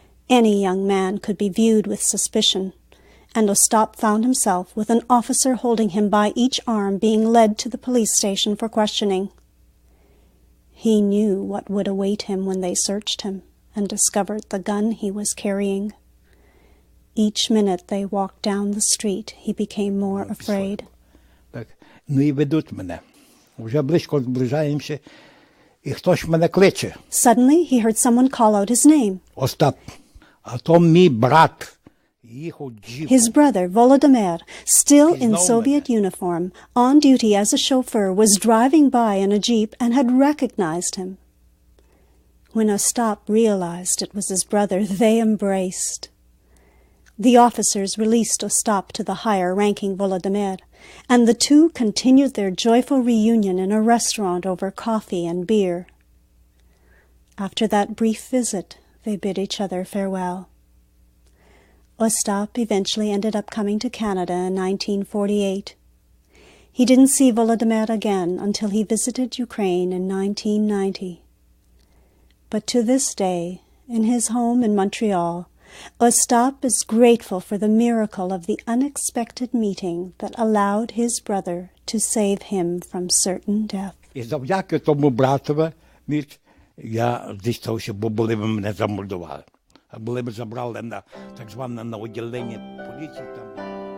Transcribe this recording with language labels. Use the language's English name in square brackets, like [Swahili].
[English] Any young man could be viewed with suspicion, and Ostap found himself with an officer holding him by each arm being led to the police station for questioning. He knew what would await him when they searched him and discovered the gun he was carrying. Each minute they walked down the street, he became more afraid. [Ukrainian] Ну і ведуть мене. Вже близько зближаємося, і хтось мене кличе. [English] Suddenly he heard someone call out his name. [Ukrainian] Остап, а то мій брат. [English] His brother, Volodymyr, still in Soviet uniform, on duty as a chauffeur, was driving by in a jeep and had recognized him. When Ostap realized it was his brother, they embraced. The officers released Ostap to the higher-ranking Volodymyr, and the two continued their joyful reunion in a restaurant over coffee and beer. After that brief visit, they bid each other farewell. Ostap eventually ended up coming to Canada in 1948. He didn't see Volodymyr again until he visited Ukraine in 1990. But to this day, in his home in Montreal, Ostap is grateful for the miracle of the unexpected meeting that allowed his brother to save him from certain death. [Ukrainian] І завдяки тому братове, я дістався, бо були б мене замордували. А були б забрали на так зване на відділення поліції там.